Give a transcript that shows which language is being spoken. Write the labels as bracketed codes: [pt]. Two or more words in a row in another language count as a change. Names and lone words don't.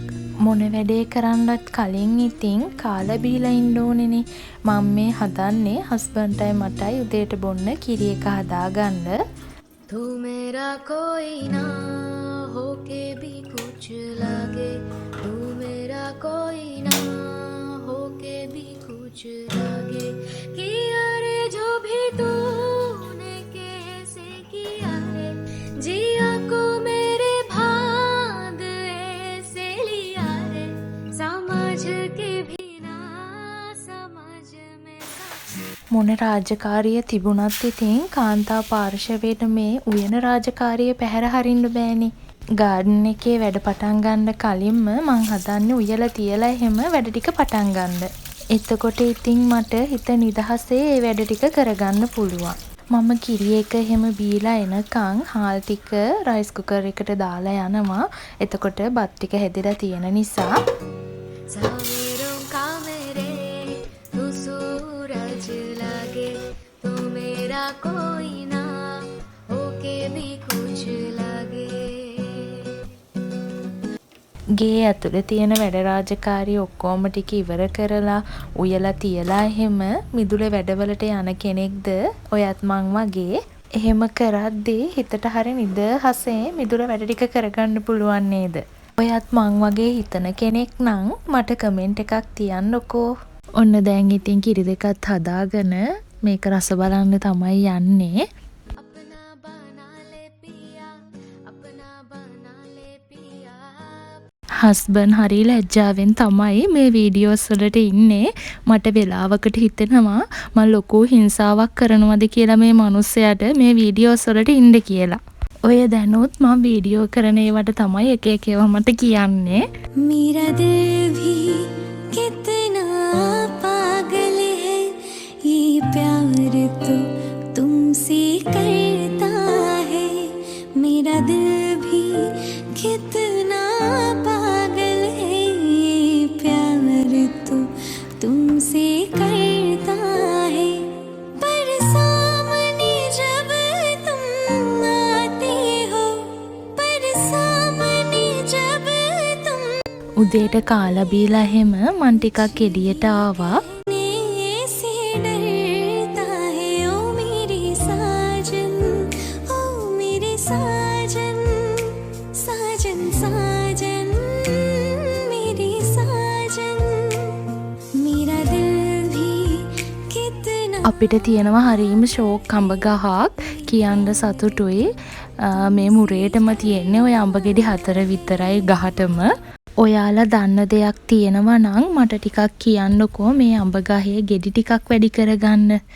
[si] මොන වැඩේ කරන්නත් කලින් ඉතින් කාලා බීලා ඉන්න ඕනේනේ. මම මේ හදන්නේ හස්බන්ඩ්ටයි මටයි උදේට බොන්න කිරි එක හදාගන්න. [hi] तू मेरा कोई ना होके भी कुछ लगे, तू मेरा कोई ना होके भी कुछ लगे, किया रे जो भी तूने कैसे किया रे, जिया को मेरे भाग ऐसे लिया रे, समझ के भी ना समझ में [si] මොන රාජකාරිය තිබුණත් ඉතින් කාන්තා පාර්ශවයට මේ උයන රාජකාරිය පැහැර හරින්න බෑනේ. ගාඩන් එකේ වැඩ පටන් ගන්න කලින්ම මං හදන්නේ උයලා තියලා එහෙම වැඩ ටික පටන් ගන්න. එතකොට ඉතින් මට හිත නිදහසේ ඒ වැඩ ටික කරගන්න පුළුවන්. මම කිරි එක එහෙම බීලා එනකන් හාල් ටික [en] rice cooker [si] එකට දාලා යනවා. එතකොට බත් ටික හැදිලා තියෙන නිසා [hi] सवेरों का मेरे तू सूरज लगे, तू मेरा कोई ना होके भी कुछ लगे. [si] ගේ ඇතුලේ තියෙන වැඩ රාජකාරී ඔක්කොම ටික ඉවර කරලා උයලා තියලා එහෙම මිදුලේ වැඩවලට යන කෙනෙක්ද ඔයත් මං වගේ. එහෙම කරද්දී හිතට හරි නිදහසේ මිදුල වැඩ ටික කරගන්න පුළුවන් නේද? ඔයත් මං වගේ හිතන කෙනෙක් නම් මට කමෙන්ට් එකක් තියන්නකෝ. ඔන්න දැන් ඉතින් කිරි දෙකත් හදාගෙන මේක රස බලන්න තමයි යන්නේ. [hi] अपना बना ले पिया, अपना बना ले पिया. [si] හස්බන්ඩ් හරි ලැජ්ජාවෙන් තමයි මේ වීඩියෝස් වලට ඉන්නේ. මට වෙලාවකට හිතෙනවා මම ලොකු හිංසාවක් කරනවද කියලා මේ මිනිස්සයාට මේ වීඩියෝස් වලට ඉන්න කියලා. ඔය දැනුත් මම වීඩියෝ කරන ඒවට තමයි එක එක ඒවා මට කියන්නේ. [hi] मेरा दिल भी कितना पागल है, ये प्यार तो तुमसे करता है. मेरा दिल भी कितना पागल है, ये प्यार तो तुमसे करता है. पर सामने जब तुम आते हो, पर सामने जब तुम [si] උදේට කාලා බීලා එහෙම මං ටිකක් එළියට ආවා. [hi] से डरता है, ओ मेरे साजन, ओ मेरे साजन, साजन साजन, मेरे साजन, मेरा दिल भी कितना [si] අපිට තියෙනවා හරීම ෂෝක් අඹ ගහක්. කියන්න සතුටුයි. මේ මුරේටම තියෙන්නේ ඔය අඹ ගෙඩි 4 විතරයි ගහටම. ඔයාලා දන්න දෙයක් තියෙනවා නම් මට ටිකක් කියන්නකෝ මේ අඹ ගහේ ගෙඩි ටිකක් වැඩි කරගන්න.